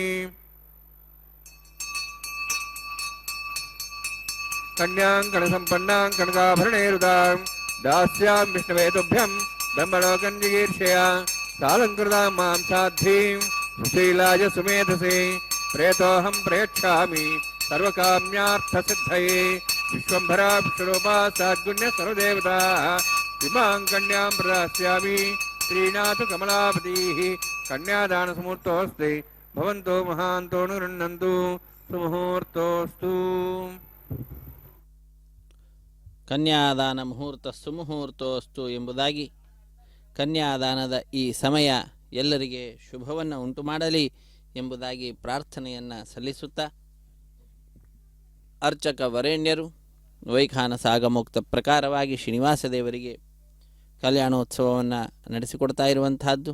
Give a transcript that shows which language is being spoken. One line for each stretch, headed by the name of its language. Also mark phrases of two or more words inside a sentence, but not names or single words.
Sanskrit: ಕನ್ಯಾಂ ಕಣಸಂಪನ್ನಾಂ ಕನಕಾಭರಣೈರುದಾಂ ದಾಸ್ಯಾಂ ವಿಷ್ಣವೇ ತುಭ್ಯಂ ಬ್ರಹ್ಮಲೋಕಂ ಜಿಗೀರ್ಷಯಾ ಸಾಲಂಕೃತಾಂ ಮಾಂ ಸಾಧ್ವೀಂ ಸುಶೀಲಾಯ ಸುಮೇಧಸೇ ಪ್ರೇತೋಹಂ ಪ್ರೇಕ್ಷಾಮಿ ಸರ್ವಕಾಮ್ಯಾರ್ಥಸಿದ್ಧಯೇ ವಿಶ್ವಂಭರಾ ವಿಶ್ವರೂಪಾ ಸಾದ್ಗುಣ್ಯ ಸರ್ವದೇವತಾ ಇಮಾಂ ಕನ್ಯಾಂ ಪ್ರದಾಸ್ಯಾಮಿ. ಶ್ರೀನಾಥ ಕಮಲಾಪತಿಃ ಕನ್ಯಾದಾನ ಸಮೂರ್ತೋಸ್ತಿ ಭವಂತೋ ಮಹಾಂತೋ ಗೃಹ್ಣಂತು ಸುಮುಹೂರ್ತೋಸ್ತು. ಕನ್ಯಾದಾನ ಮುಹೂರ್ತ ಸುಮುಹೂರ್ತೋಸ್ತು
Kannada: ಎಂಬುದಾಗಿ ಕನ್ಯಾದಾನದ ಈ ಸಮಯ ಎಲ್ಲರಿಗೆ ಶುಭವನ್ನು ಉಂಟು ಮಾಡಲಿ ಎಂಬುದಾಗಿ ಪ್ರಾರ್ಥನೆಯನ್ನು ಸಲ್ಲಿಸುತ್ತಾ ಅರ್ಚಕ ವರೇಣ್ಯರು ವೈಖಾನಸ ಆಗಮೋಕ್ತ ಪ್ರಕಾರವಾಗಿ ಶ್ರೀನಿವಾಸ ದೇವರಿಗೆ ಕಲ್ಯಾಣೋತ್ಸವವನ್ನು ನಡೆಸಿಕೊಡ್ತಾ ಇರುವಂತಹದ್ದು.